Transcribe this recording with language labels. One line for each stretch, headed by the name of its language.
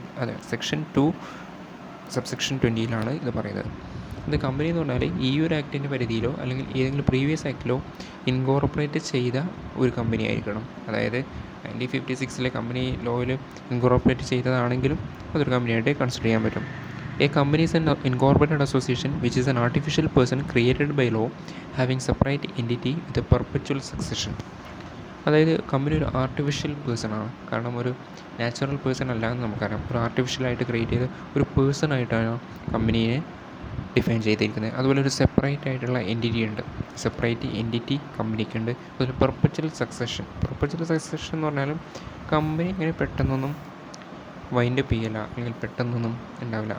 Malayalam: അതെ, section 2 subsection 20 ഇത് പറയുന്നത്. ഇത് കമ്പനി എന്ന് പറഞ്ഞാൽ ഈ ഒരു ആക്ടിൻ്റെ പരിധിയിലോ അല്ലെങ്കിൽ ഏതെങ്കിലും പ്രീവിയസ് ആക്ടിലോ ഇൻകോർപ്പറേറ്റ് ചെയ്ത ഒരു കമ്പനി ആയിരിക്കണം. അതായത് 1956 കമ്പനി ലോയിൽ ഇൻകോർപ്പറേറ്റ് ചെയ്തതാണെങ്കിലും അതൊരു കമ്പനിയായിട്ട് കൺസിഡർ ചെയ്യാൻ പറ്റും.
English: A company is an incorporated association which is an artificial person created by law having separate entity with a perpetual succession.
Malayalam: അതായത് കമ്പനി ഒരു ആർട്ടിഫിഷ്യൽ പേഴ്സൺ ആണ്. കാരണം ഒരു നാച്ചുറൽ പേഴ്സൺ അല്ല എന്ന് നമുക്കറിയാം. ഒരു ആർട്ടിഫിഷ്യലായിട്ട് ക്രിയേറ്റ് ചെയ്ത ഒരു പേഴ്സൺ ആയിട്ടാണ് കമ്പനിയെ ഡിഫൈൻ ചെയ്തിരിക്കുന്നത്. അതുപോലെ ഒരു സെപ്പറേറ്റ് ആയിട്ടുള്ള എൻറ്റിറ്റി ഉണ്ട്. Separate entity കമ്പനിക്കുണ്ട്. അതുപോലെ പെർപ്പച്വൽ സക്സഷൻ. പെർപ്പച്വൽ സക്സഷൻ എന്ന് പറഞ്ഞാലും കമ്പനി ഇങ്ങനെ പെട്ടെന്നൊന്നും വൈൻഡപ്പ് ചെയ്യില്ല, അല്ലെങ്കിൽ പെട്ടെന്നൊന്നും ഉണ്ടാവില്ല.